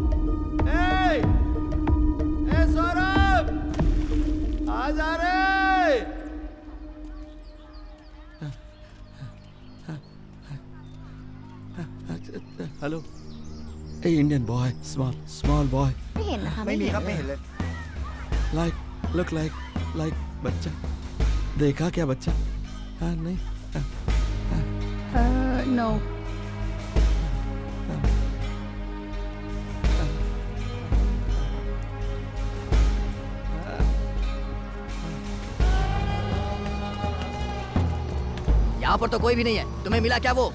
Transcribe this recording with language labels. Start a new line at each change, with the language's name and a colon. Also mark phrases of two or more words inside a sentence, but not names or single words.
Hindi: ए सौरभ, आ जा रे। हेलो।
English: Hey Indian boy, small boy.
Thai: ไม่มีครับไม่เห็นเลย
Hindi: लाइक बच्चा। देखा क्या बच्चा? हाँ नहीं। नो। यहाँ पर तो कोई भी नहीं है। तुम्हें मिला क्या वो?